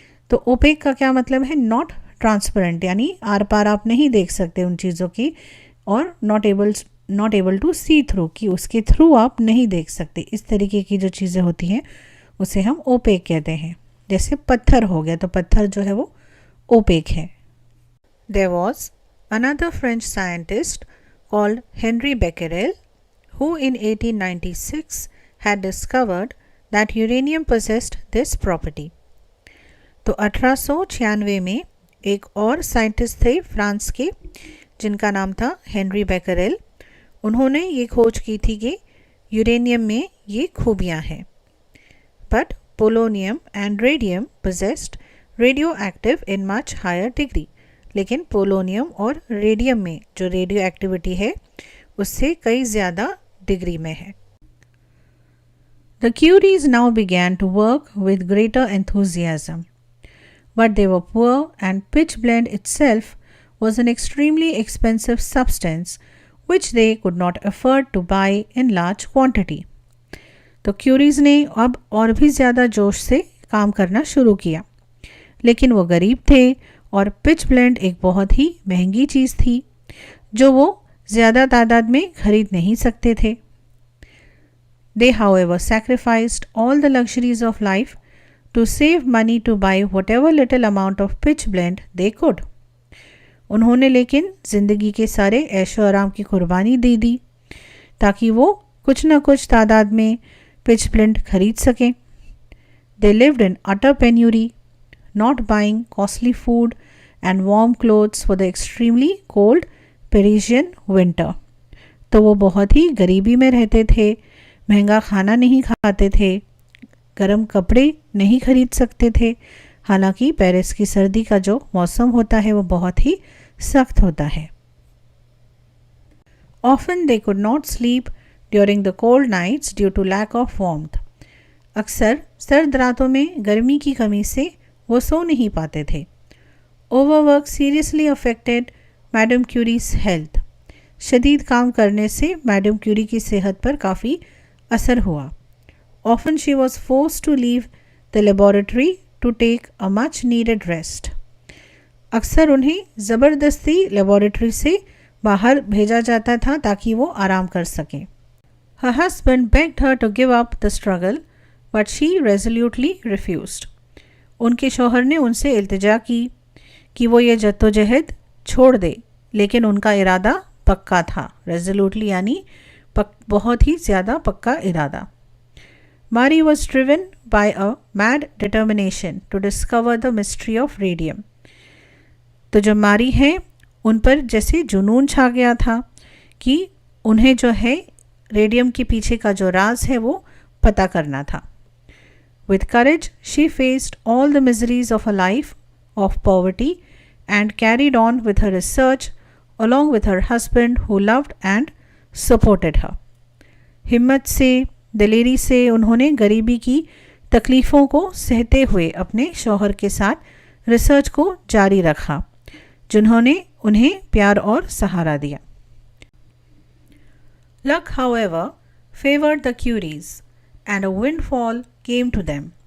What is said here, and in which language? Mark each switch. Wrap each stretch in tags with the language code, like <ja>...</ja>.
<hi>तो ओपेक का क्या मतलब है?</hi> <en>not transparent,</en> <hi>यानी आर पार आप नहीं देख सकते उन चीज़ों की, और</hi> <en>not able to see through,</en> <hi>कि उसके थ्रू आप नहीं देख सकते. इस तरीके की जो चीज़ें होती हैं उसे हम ओपेक कहते हैं. जैसे पत्थर हो गया, तो पत्थर जो है वो ओपेक है.</hi> <en>There was another French scientist called Henri Becquerel who in 1896 had discovered that uranium possessed this property.</en> <hi>तो 1896 में एक और साइंटिस्ट थे फ्रांस के जिनका नाम था हेनरी बेकरेल. उन्होंने ये खोज की थी कि यूरेनियम में ये खूबियाँ हैं.</hi> <en>But polonium and radium possessed radioactive in much higher degree.</en> <hi>लेकिन पोलोनियम और रेडियम में जो रेडियो एक्टिविटी है उससे कई ज़्यादा डिग्री में है.</hi> <en>The Curies now began to work with greater enthusiasm, but they were poor and pitchblende itself was an extremely expensive substance which they could not afford to buy in large quantity.</en> <hi>तो curies ने अब और भी ज़्यादा जोश से काम करना शुरू किया, लेकिन वो गरीब थे और पिच ब्लेंड एक बहुत ही महंगी चीज़ थी जो वो ज़्यादा तादाद में खरीद नहीं सकते थे.</hi> <en>They however sacrificed all the luxuries of life to save money to buy whatever little amount of pitch blende they could.</en> <hi>उन्होंने लेकिन ज़िंदगी के सारे ऐशो आराम की कुर्बानी दे दी ताकि वो कुछ न कुछ तादाद में पिच ब्लेंड खरीद सकें.</hi> <en>They lived in utter penury, not buying costly food and warm clothes for the extremely cold Parisian winter.</en> <hi>तो वो बहुत ही गरीबी में रहते थे, महंगा खाना नहीं खाते थे, गर्म कपड़े नहीं खरीद सकते थे, हालांकि पेरिस की सर्दी का जो मौसम होता है वो बहुत ही सख्त होता है.</hi> <en>Often they could not sleep during the cold nights due to lack of warmth.</en> <hi>अक्सर सर्द रातों में गर्मी की कमी से वो सो नहीं पाते थे.</hi> <en>Overwork seriously affected madam Curie's health.</en> <hi>शदीद काम करने से मैडम क्यूरी की सेहत पर काफ़ी असर हुआ.</hi> <en>Often she was forced to leave the laboratory to take a much needed rest.</en> <hi>अक्सर उन्हें ज़बरदस्ती लेबोरेटरी से बाहर भेजा जाता था ताकि वो आराम कर सकें.</hi> <en>Her husband begged her to give up the struggle, but she resolutely refused.</en> <hi>उनके शौहर ने उनसे इल्तिजा की कि वो ये जद्दोजहद छोड़ दे, लेकिन उनका इरादा पक्का था. रेजोल्यूटली यानी बहुत ही ज़्यादा पक्का इरादा.</hi> <en>Marie was driven by a mad determination to discover the mystery of radium.</en> <hi>तो जो मारी हैं उन पर जैसे जुनून छा गया था कि उन्हें जो है रेडियम के पीछे का जो राज है वो पता करना था.</hi> <en>With courage, she faced all the miseries of a life of poverty and carried on with her research along with her husband who loved and supported her.</en> <hi>हिम्मत से, दिलेरी से उन्होंने गरीबी की तकलीफ़ों को सहते हुए अपने शौहर के साथ रिसर्च को जारी रखा, जिन्होंने उन्हें प्यार और सहारा दिया.</hi> <en>Luck, however, favored the Curies and a windfall came to them.</en>